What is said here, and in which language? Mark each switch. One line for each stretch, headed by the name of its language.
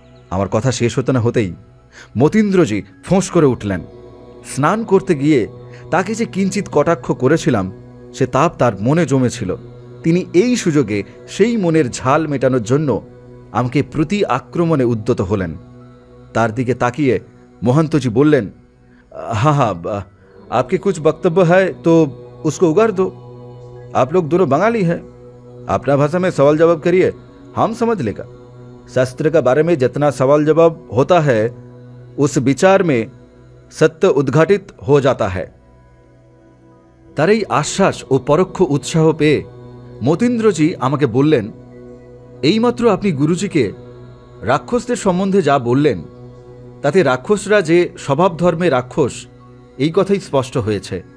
Bangla: আমার কথা শেষ হতে না হতেই মতীন্দ্রজি ফোঁস করে উঠলেন। স্নান করতে গিয়ে তাকে যে কিঞ্চিত কটাক্ষ করেছিলাম সে তাপ তার মনে জমেছিল। তিনি এই সুযোগে সেই মনের ঝাল মেটানোর জন্য আমাকে প্রতি আক্রমণে উদ্যত হলেন। তার দিকে তাকিয়ে
Hindi: महंतो जी बोलें, हाँ हाँ आपके कुछ वक्तव्य है तो उसको उगार दो। आप लोग दोनों बंगाली हैं, अपना भाषा में सवाल जवाब करिए, हम समझ लेगा। शास्त्र का बारे में जितना सवाल जवाब होता है उस विचार में सत्य उद्घाटित हो जाता है।
Bangla: तार এই
Hindi: आश्वास और परोक्ष उत्साह पे
Bangla: মতীন্দ্রজি আমাকে বললেন, এইমাত্র আপনি গুরুজিকে রাক্ষসদের সম্বন্ধে যা বললেন তাতে রাক্ষসরা যে স্বভাব ধর্মে রাক্ষস এই কথাই স্পষ্ট হয়েছে।